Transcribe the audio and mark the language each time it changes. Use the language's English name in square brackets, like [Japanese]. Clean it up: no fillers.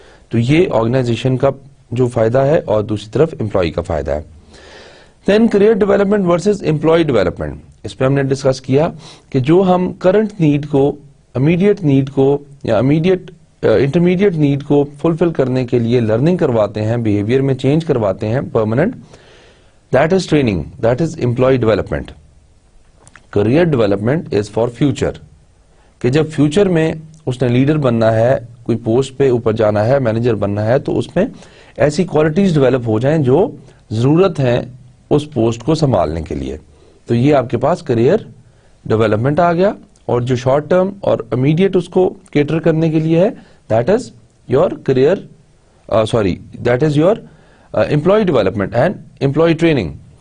[Urdu] تو یہ آرگنائزیشن کا جو فائدہ ہے اور دوسری طرف امپلائی کا فائدہ ہے. دین career development versus employee development. اس پہ ہم نے ڈسکس کیا کہ جو ہم کرنٹ نیڈ کو، امیڈیٹ نیڈ کو یا انٹرمیڈیٹ نیڈ کو فلفل کرنے کے لیے لرننگ کرواتے ہیں، بیہیویئر میں چینج کرواتے ہیں permanent, [English] That is training, that is employee development. Career development is for future. [Urdu] کہ جب فیوچر میں اس نے لیڈر بننا ہے, کوئی پوسٹ پہ اوپر جانا ہے, مینیجر بننا ہے, تو اس میں ایسی کوالٹیز ڈیولپ ہو جائیں جو ضرورت ہیں اس پوسٹ کو سنبھالنے کے لیے. تو یہ آپ کے پاس کریئر ڈیولپمنٹ آ گیا. اور جو شارٹ ٹرم اور امیڈیٹ اس کو کیٹر کرنے کے لیے ہے, [English] That is your career that is your employee development and employee training.